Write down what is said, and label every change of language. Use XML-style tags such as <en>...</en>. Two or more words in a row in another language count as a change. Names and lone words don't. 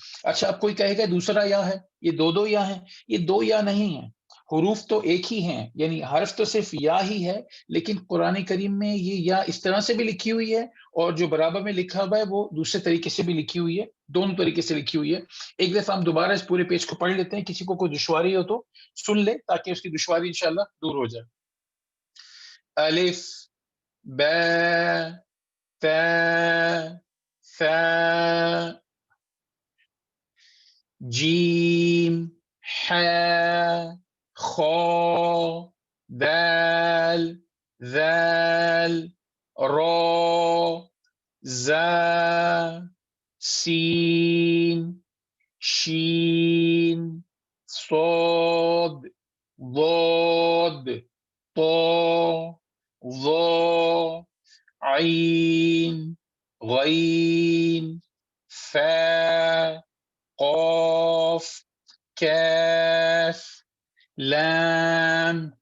<ur>اچھا اب کوئی کہے گا دوسرا یا ہے، یہ دو یا ہیں، یہ دو یا نہیں ہیں، حروف تو ایک ہی ہیں، یعنی حرف تو صرف یا ہی ہے، لیکن قرآن کریم میں یہ یا اس طرح سے بھی لکھی ہوئی ہے، اور جو برابر میں لکھا ہوا ہے وہ دوسرے طریقے سے بھی لکھی ہوئی ہے، دونوں طریقے سے لکھی ہوئی ہے۔ ایک دفعہ ہم دوبارہ اس پورے پیج کو پڑھ لیتے ہیں، کسی کو کوئی دشواری ہو تو سن لے تاکہ اس کی دشواری انشاءاللہ دور ہو جائے۔ الف، ب، ت، ث، جیم، ح، خ، دال، ذال، را، ز، سین، شین، صاد، ضاد، طا، ظا، عین، غین، فا، قاف، کاف، لام،</ur>